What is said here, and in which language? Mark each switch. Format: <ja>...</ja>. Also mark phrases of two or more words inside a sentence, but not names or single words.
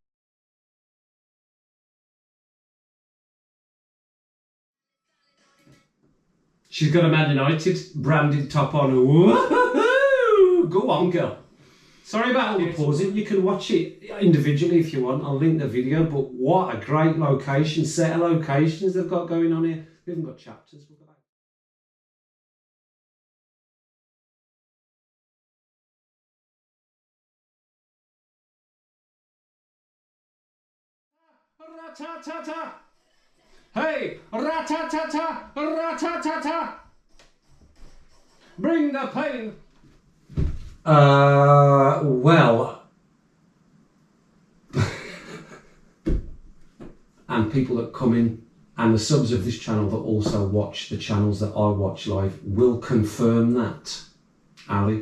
<en>She's got a Man United branded top on. Woo-hoo-hoo! Go on, girl. Sorry about all the pausing. You can watch it individually if you want. I'll link the video, but what a great location, set of locations they've got going on here. We haven't got chapters. We'll go back. Ra-ta-ta-ta! Hey! Ra-ta-ta-ta! Ra-ta-ta-ta! Bring the pain! Well... and people that come in and the subs of this channel that also watch the channels that I watch live will confirm that, Ali.</en>